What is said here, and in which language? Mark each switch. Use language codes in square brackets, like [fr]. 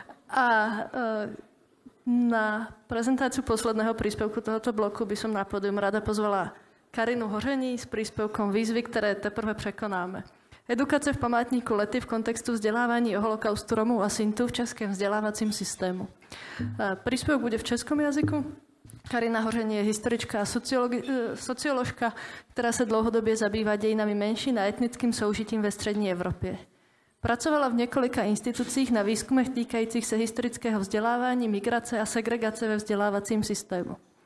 [sk] A na prezentáciu posledného príspevku tohoto bloku by som na pódium rada pozvala Karinu Hoření s príspevkom Výzvy, ktoré teprve prekonáme. [cs] Edukace v památníku Lety v kontextu vzdelávání o holokaustu Romů a Sintů v českém vzdělávacím systému. [sk] Príspevok bude v českom jazyku. [cs] Karina Hoření je historička a socioložka, která se dlouhodobě zabývá dějinami menšin a etnickým soužitím ve střední Evropě. Pracovala v několika institucích na výzkumech týkajících se historického vzdělávání, migrace a segregace ve vzdělávacím systému.